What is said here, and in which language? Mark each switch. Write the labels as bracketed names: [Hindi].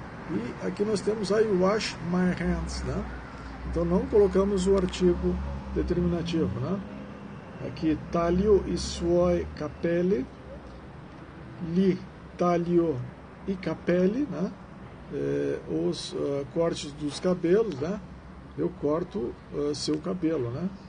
[Portuguese] E aqui nós temos [English] I wash my hands, [Portuguese] né? Então não colocamos o artigo determinativo, né? [Italian] Aqui taglio i suoi capelli, li taglio i capelli, né? [Portuguese] Os cortes dos cabelos, né? Eu corto seu cabelo, né?